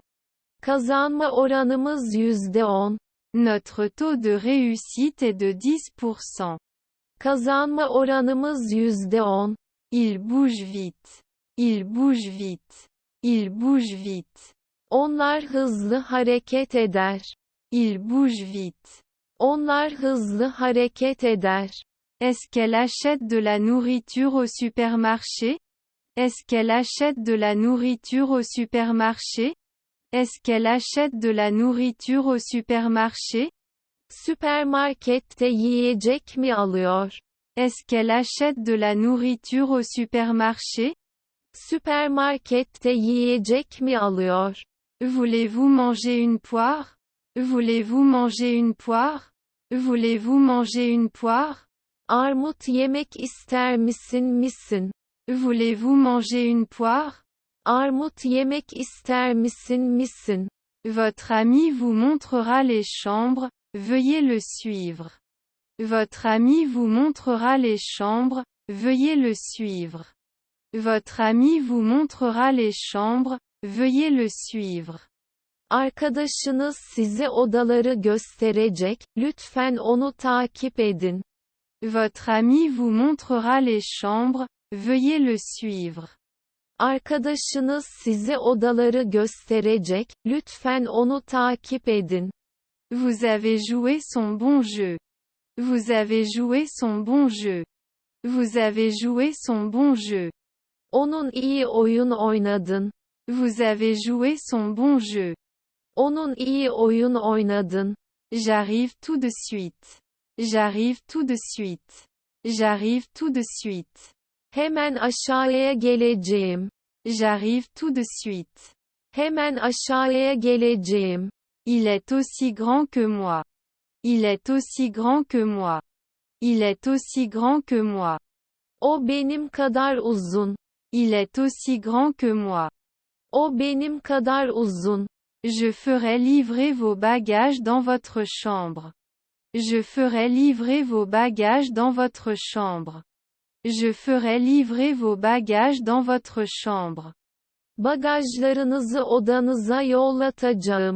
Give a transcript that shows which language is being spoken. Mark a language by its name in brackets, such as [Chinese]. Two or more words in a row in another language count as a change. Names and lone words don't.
[Turkish] Kazanma oranımız %10. [French] Notre taux de réussite est de 10%. [Turkish] Kazanma oranımız %10. [French] Il bouge vite. Il bouge vite. Il bouge vite. [Turkish] Onlar hızlı hareket eder. [French] Il bouge vite. [Turkish] Onlar hızlı hareket eder. [French] Est-ce qu'elle achète de la nourriture au supermarché? Est-ce qu'elle achète de la nourriture au supermarché? Est-ce qu'elle achète de la nourriture au supermarché? [Turkish] Süpermarkette yiyecek mi alıyor? [French] Est-ce qu'elle achète de la nourriture au supermarché? [Turkish] Süpermarkette yiyecek mi alıyor? [French] Voulez-vous manger une poire? Voulez-vous manger une poire? Voulez-vous manger une poire? [Turkish] Armut yemek ister misin? [French] Voulez-vous manger une poire? [Turkish] Armut yemek ister misin? [French] Votre ami vous montrera les chambres, veuillez le suivre. Votre ami vous montrera les chambres, veuillez le suivre. Votre ami vous montrera les chambres, veuillez le suivre. [Turkish] Arkadaşınız size odaları gösterecek, lütfen onu takip edin. [French] Votre ami vous montrera les chambres, veuillez le suivre. [Turkish] Arkadaşınız size odaları gösterecek, lütfen onu takip edin. [French] Vous avez joué son bon jeu. Vous avez joué son bon jeu. Vous avez joué son bon jeu. [Turkish] Onun iyi oyun oynadın. [French] Vous avez joué son bon jeu. [Turkish] Onun iyi oyun oynadın. [French] J'arrive tout de suite. J'arrive tout de suite. J'arrive tout de suite. [Turkish] Hemen aşağıya geleceğim. [French] J'arrive tout de suite. [Turkish] Hemen aşağıya geleceğim. [French] Il est aussi grand que moi. Il est aussi grand que moi. Il est aussi grand que moi. [Turkish] O benim kadar uzun. [French] Il est aussi grand que moi. [Turkish] O benim kadar uzun. [French] Je ferai livrer vos bagages dans votre chambre. Je ferai livrer vos bagages dans votre chambre. Je ferai livrer vos bagages dans votre chambre. [Turkish] Bagajlarınızı odanıza yollatacağım.